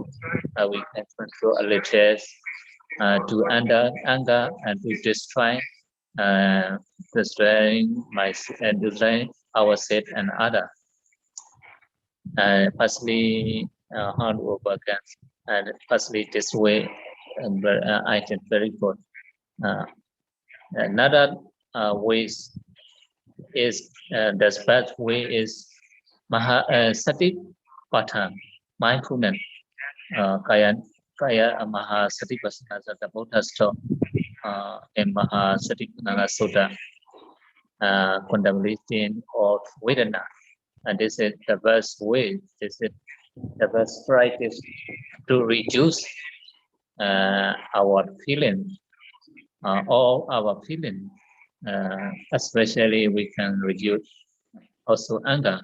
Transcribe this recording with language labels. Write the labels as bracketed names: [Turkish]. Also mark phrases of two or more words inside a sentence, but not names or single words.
[English] We can control a little to anger and to destroy destroying ourselves and other. Firstly, how to overcome, and firstly this way, I think very good. Another ways is the best way is [Pali] sati patan, [English] mindfulness. [Pali] Kaya maha sati pasana [English] the Buddha taught in [Pali] maha sati pasana sutta, [English] contemplation of Vedana. And this is the best way. This is the best practice to reduce our feeling, all our feeling. Especially we can reduce also anger.